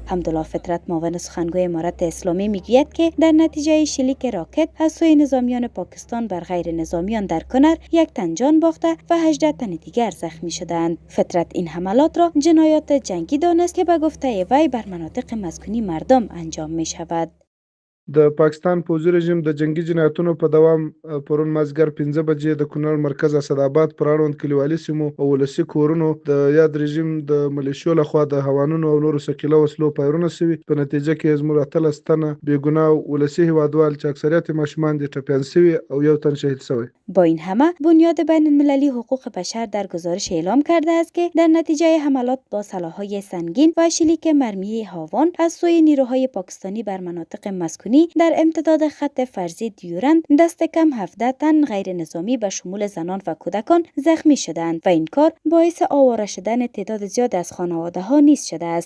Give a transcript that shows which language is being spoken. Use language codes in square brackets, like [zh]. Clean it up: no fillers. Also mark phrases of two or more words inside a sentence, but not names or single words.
[fa] حمدالله فطرت، معاون سخنگوی امارت اسلامی، میگوید که در نتیجه شلیک راکت از سوی نظامیان پاکستان بر غیر نظامیان در کنر 1 تن جان باخته و 18 تن دیگر زخمی شدند. فطرت این حملات را جنایات جنگی دانست که به گفته وی بر مناطق مسکونی مردم انجام می شود. [ps] د پاکستان پوځي رژیم د جنگي جنایتونو په دوام پرون مازدیګر 15 بجې د کونړ مرکز اسداباد پر اړوند کلیوالي سیمو او ولسي کورونو د یاد رژیم د ملیشو لخوا د هوانونو او نورو ثقیله وسلو فایرونه شوي. په نتیجه کې زموږ 18 تنه بیګناه ولسي هیوادوال چې اکثریت ماشومان دي ټپیان شوي او یو تن شهید شوی. [fa] با این همه بنیاد بین المللی حقوق بشر در گزارش اعلام کرده است که در نتیجه حملات با سلاح‌های سنگین و شلیک مرمی هاون از سوی نیروهای پاکستانی بر مناطق مسکونی در امتداد خط فرضی دیورند دست کم 17 تن غیر نظامی به شمول زنان و کودکان زخمی شدند و این کار باعث آواره شدن تعداد زیاد از خانواده ها نیز شده است.